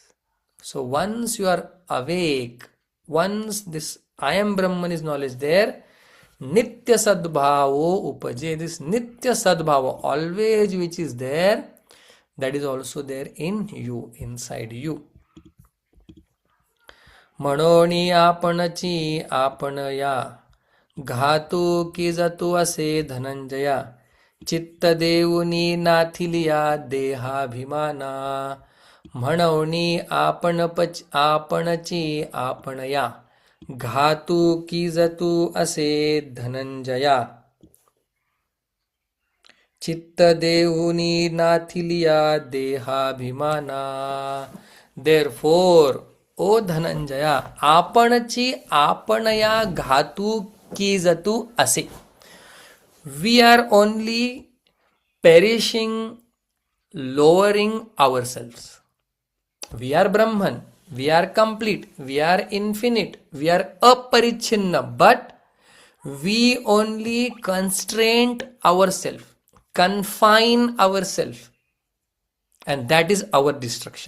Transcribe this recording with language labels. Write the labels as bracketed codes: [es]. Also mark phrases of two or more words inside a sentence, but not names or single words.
[en] So once you are awake, once this I am Brahman is knowledge there, [mr] नित्य सद्भावो उपजे, [en] this Nitya Sadbhava, always which is there, that is also there in you, inside you. [mr] म्हणोनि आपणचि आपणया घातू की जतु असे धनंजया चित्त देऊनी नाथिलिया देहाभिमाना म्हणवणी आपणची आपणया घातू की जतु असे धनंजया चित्त देऊनी नाथिलिया देहाभिमाना. [en] Therefore, O Dhananjaya, [mr] आपणची आपणया घातू की जतु असे. [en] We are only perishing, lowering ourselves. We are Brahman, we are complete, we are infinite, we are aparichinna, but we only constrain ourselves, confine ourselves, and that is our destruction.